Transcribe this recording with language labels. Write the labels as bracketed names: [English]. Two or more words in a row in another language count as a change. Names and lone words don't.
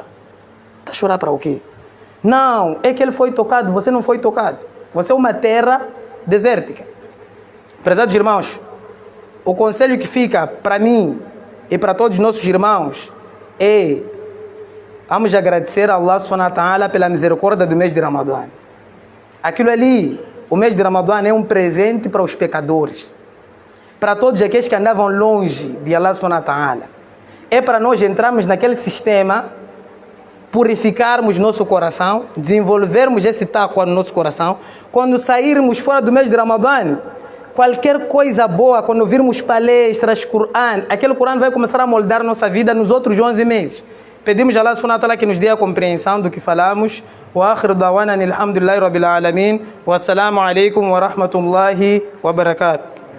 [Portuguese] Está a chorar para o quê? Não, é que ele foi tocado, você não foi tocado. Você é uma terra desértica. Prezados irmãos, o conselho que fica para mim e para todos os nossos irmãos é: vamos agradecer a Allah [Arabic] سبحانه وتعالى [Portuguese] pela misericórdia do mês de Ramadã. Aquilo ali, o mês de Ramadã é um presente para os pecadores, para todos aqueles que andavam longe de Allah [Arabic] سبحانه وتعالى. [Portuguese] É para nós entrarmos naquele sistema, purificarmos nosso coração, desenvolvermos esse taqwa no nosso coração. Quando sairmos fora do mês de Ramadã, qualquer coisa boa, quando virmos palestras, Corão, aquele Corão vai começar a moldar nossa vida nos outros 11 meses. Pedimos a Allah [Arabic] سبحانه وتعالى [Portuguese] que nos dê a compreensão do que falamos. [Arabic] وآخر دعوانا الحمد لله رب العالمين. والسلام عليكم ورحمة الله وبركاته.